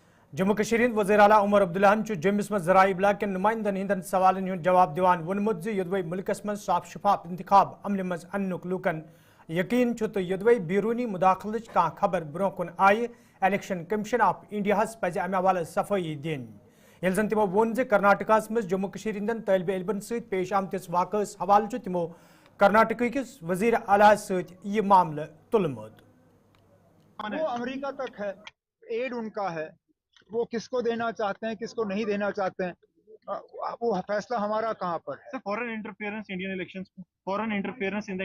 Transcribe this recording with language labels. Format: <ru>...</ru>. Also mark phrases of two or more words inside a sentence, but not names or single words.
<ks>जम्मू कश्मीर वज़ीर आला उमर अब्दुल्लाहन जम्मिस मज ज़राई इब्लाग के नुमाइंदन हिंदन सवालन हुंद जवाब दिवान वोनमुत युदवई मुल्कस मज साफ शफाफ इंतखाब अमल मज अन्नुक लूकन यकीन तो युदवई बैरूनी मुदाखलच कां खबर ब्रोह कुन आय</ks> <en>Election Commission of India</en> <ks>पज अमे हवाले सफाई दिन ये जन तमो वोन जे कर्नाटक मज जम्मू कश्मीर हिंदन तलब इलमन सहित पेश आमतिस वाक़स हवाले तमो कर्नाटक किस वज़ीर आला सहित यह मामला तुलमुत।</ks> <hi>वो अमेरिका तक है, एड उनका है, वो किसको देना चाहते हैं किसको नहीं देना चाहते हैं, वो फैसला हमारा कहाँ पर है।</hi> <en>foreign interference Indian elections में, foreign interference in the</en>